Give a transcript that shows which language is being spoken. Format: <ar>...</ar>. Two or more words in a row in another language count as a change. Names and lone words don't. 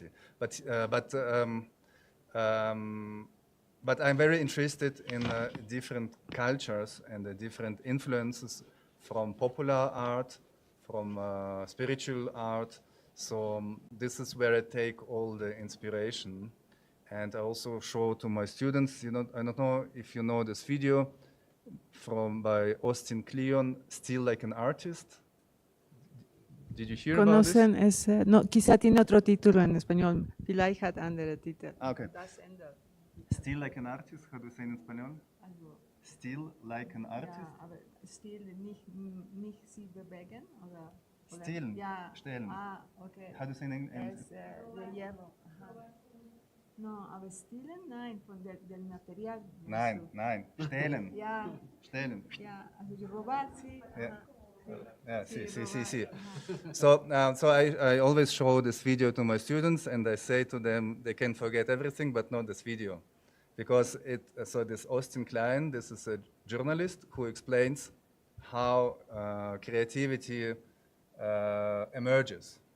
<en>But I'm very interested in different cultures and the different influences from popular art, from spiritual art. So this is where I take all the inspiration. And I also show to my students, I don't know if you know this video by Austin Kleon, Still Like an Artist. Did you hear about this?</en> <es>¿Conocen ese? No, quizá tiene otro título en español.</es> <de>Vielleicht hat andere Titel.</de> <en>Okay.</en> <de>Das Ende.</de> <en>Still Like an Artist, how do you say in español?</en> <de>Also, Still Like an Artist? ja, aber still, nicht sie bewegen? Oder Still, ja. stellen.</de> <en>Ah, okay. How do you say in English?</en> <es>Es de hierro. Ajá. No,</es> <de>aber stillen?</de> <es>Nein, del Material.</es> <de>Nein, stellen. Ja, Stellen. ja, also</de> <es>robar, sí.</es> <en>Yeah.</en> <es>Ajá.</es> <en>Yeah,</en> <es>Sí,</es> <en>see.</en> <es>robar,</es> <en>So I always show this video to my students, and I say to them they can forget everything, but not this video, because so this Austin Klein, this is a journalist who explains how creativity emerges.</en>